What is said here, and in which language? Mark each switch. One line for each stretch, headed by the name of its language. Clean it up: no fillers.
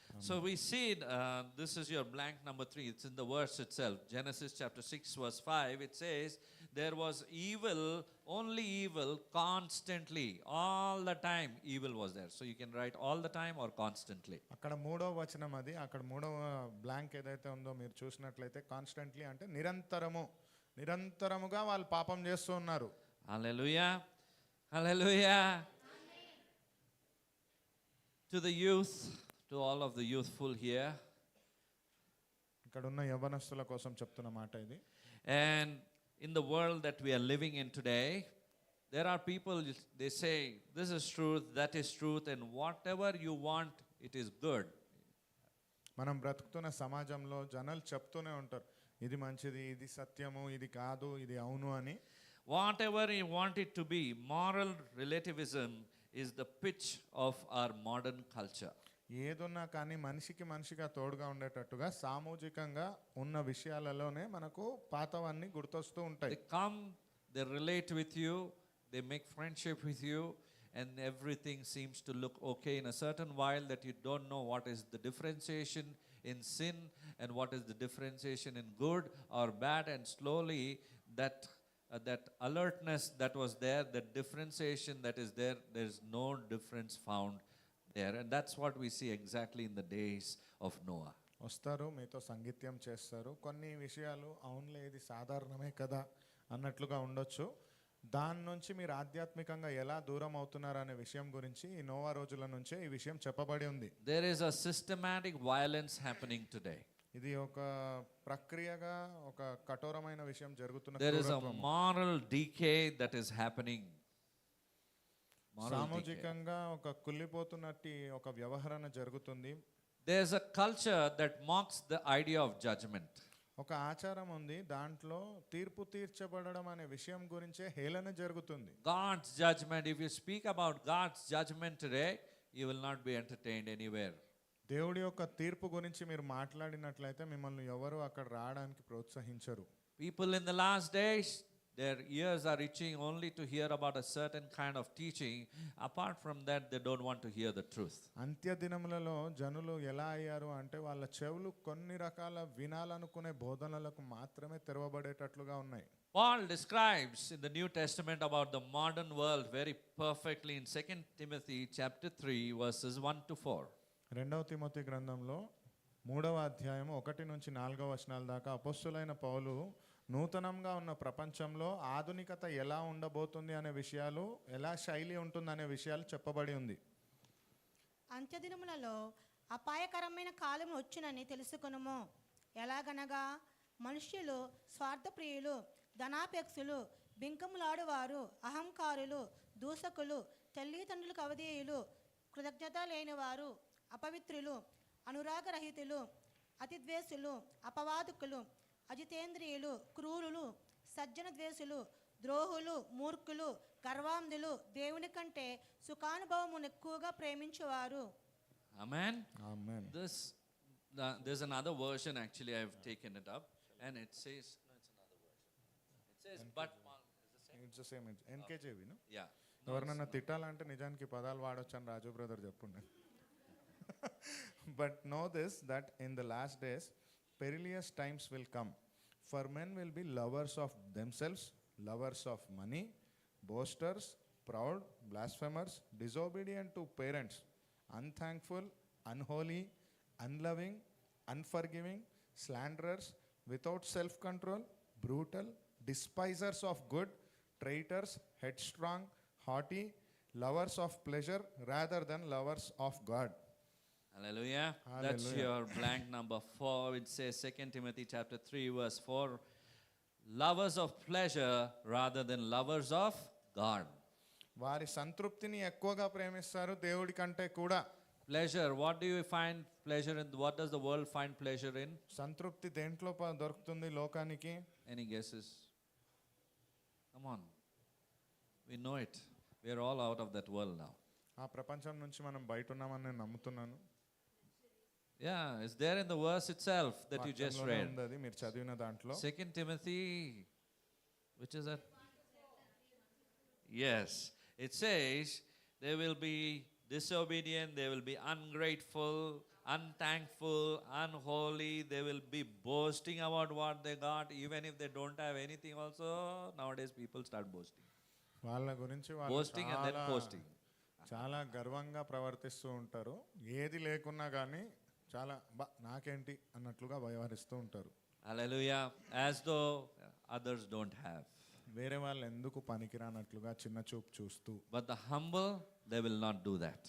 English: So we see, this is your blank number 3. It's in the verse itself. Genesis chapter 6 verse 5. It says, there was evil, only evil, constantly. All the time evil was there. So you can write all the time or constantly.
Telugu: అక్కడ 3వ వచనం అది. అక్కడ 3వ blank ఏదైతే ఉందో మీరు చూసినట్లయితే కాన్స్టెంట్లీ అంటే నిరంతరముగా వాళ్ళు పాపం చేస్తూ ఉన్నారు.
English: Hallelujah. Hallelujah. To the youth, to all of the youthful here.
Telugu: ఇక్కడ ఉన్న యవ్వనస్తుల కోసం చెప్తున్న మాట ఇది.
English: And in the world that we are living in today, there are people, they say, this is truth, that is truth, and whatever you want, it is good.
Telugu: మనం బ్రతుకుతున్న సమాజంలో జనాలు చెప్తూనే ఉంటారు, ఇది మంచిది, ఇది సత్యము, ఇది కాదు, ఇది అవును అని.
English: whatever you want it to be, moral relativism is the pitch of our modern culture.
Telugu: ఏదున్నా కానీ మనిషిగా తోడుగా ఉండేటట్టుగా సామూహికంగా ఉన్న విషయాలలోనే మనకు పాతవన్నీ గుర్తొస్తూ
English: They
Telugu: ఉంటాయి.
English: come, they relate with you, they make friendship with you, and everything seems to look okay in a certain while that you don't know what is the differentiation in sin and what is the differentiation in good or bad, and slowly that alertness that was there, that differentiation that is there, there is no difference found there, and that's what we see exactly in the days of Noah.
Telugu: వస్తారు, మీతో సంగీత్యం చేస్తారు, కొన్ని విషయాలు అవునులే ఇది సాధారణమే కదా అన్నట్లుగా ఉండొచ్చు. దాని నుంచి మీరు ఆధ్యాత్మికంగా ఎలా దూరం అవుతున్నారు అనే విషయం గురించి ఈ నోవా రోజుల నుంచే ఈ విషయం చెప్పబడి ఉంది.
English: There is a systematic violence happening today.
Telugu: ఇది ఒక ప్రక్రియగా ఒక కఠోరమైన విషయం జరుగుతున్న
English: There is a
Telugu: క్రూరత్వము.
English: moral decay that is happening. Moral decay.
Telugu: సామాజికంగా ఒక కుళ్ళిపోతున్నట్టు ఒక వ్యవహరణ జరుగుతుంది.
English: There's a culture that mocks the idea of judgment.
Telugu: ఒక ఆచారం ఉంది, దాంట్లో తీర్పు తీర్చబడడం అనే విషయం గురించే హేళన జరుగుతుంది.
English: God's judgment, if you speak about God's judgment today, you will not be entertained anywhere.
Telugu: దేవుడి యొక్క తీర్పు గురించి మీరు మాట్లాడినట్లయితే మిమ్మల్ని ఎవరు అక్కడ రావడానికి ప్రోత్సహించరు.
English: People in the last days, their ears are itching only to hear about a certain kind of teaching. Apart from that, they don't want to hear the truth.
Telugu: అంత్య దినములలో జనులు ఎలా అయ్యారు అంటే వాళ్ళ చెవులు కొన్ని రకాల వినాలనుకునే బోధనలకు మాత్రమే తెరవబడేటట్లుగా ఉన్నాయి.
English: Paul describes in the New Testament about the modern world very perfectly in 2 Timothy chapter 3 verses 1 to 4.
Telugu: 2వ తిమోతి గ్రంథంలో 3వ అధ్యాయం 1-4 వచనాల దాకా అపొస్తలుడైన పౌలు నూతనంగా ఉన్న ప్రపంచంలో ఆధునికత ఎలా ఉండబోతుంది అనే విషయాలు, ఎలా శైలి ఉంటుంది అనే విషయాలు చెప్పబడి ఉంది. అంత్యదినములలో అపాయకరమైన కాలం వచ్చునని తెలుసుకొనుము. ఎలాగనగా మనుష్యులు స్వార్థప్రియులు, ధనాపేక్షులు, బింకములాడువారు, అహంకారులు, దూషకులు, తల్లిదండ్రులకు అవధేయులు, కృతజ్ఞత లేనివారు, అపవిత్రులు, అనురాగరహితులు, అతిద్వేషులు, అపవాదుకులు, అజితేంద్రియులు, క్రూరులు, సజ్జన ద్వేషులు, ద్రోహులు, మూర్ఖులు, గర్వాంధులు, దేవుని కంటే సుఖానుభవమును ఎక్కువగా ప్రేమించువారు.
English: Amen.
Telugu: Amen.
English: There's another version actually. I've taken it up, and it says no, it's another version. It says but it's the same NKJV. yeah.
Telugu: ఎవరినన్నా తిట్టాలంటే నిజానికి పదాలు వాడొచ్చు అని రాజు brother చెప్పుండే.
English: But know this that in the last days perilous times will come, for men will be lovers of themselves, lovers of money, boasters, proud, blasphemers, disobedient to parents, unthankful, unholy, unloving, unforgiving, slanderers, without self-control, brutal, despisers of good, traitors, headstrong, haughty, lovers of pleasure rather than lovers of God. Hallelujah. That's Hallelujah. your blank number 4. It says 2 Timothy chapter 3 verse 4. Lovers of pleasure rather than lovers of God.
Telugu: వారి సంతృప్తిని ఎక్కువగా ప్రేమిస్తారు దేవుడి కంటే కూడా.
English: Pleasure. What do you find pleasure in? What does the world find pleasure in?
Telugu: సంతృప్తి దేంట్లో దొరుకుతుంది లోకానికి?
English: Any guesses? Come on. We know it. We are all out of that world now.
Telugu: ఆ ప్రపంచం నుంచి మనం బయట ఉన్నామని నేను నమ్ముతున్నాను.
English: Yeah, it's there in the verse itself that you just
Telugu: వాక్యంలోనే
English: read.
Telugu: ఉంది అది మీరు చదివిన దాంట్లో.
English: 2 Timothy, which is that? Yes. It says they will be disobedient, they will be ungrateful, unthankful, unholy, they will be boasting about what they got, even if they don't have anything also. Nowadays people start boasting.
Telugu: వాళ్ళ గురించి వాళ్ళు
English: Boasting and then posting.
Telugu: చాలా గర్వంగా ప్రవర్తిస్తూ ఉంటారు. ఏది లేకున్నా కానీ చాలా నాకేంటి అన్నట్లుగా వ్యవహరిస్తూ ఉంటారు.
English: Hallelujah. As though others don't have.
Telugu: వేరే వాళ్ళు ఎందుకు పనికిరానట్లుగా చిన్న చూపు చూస్తూ.
English: But the humble, they will not do that.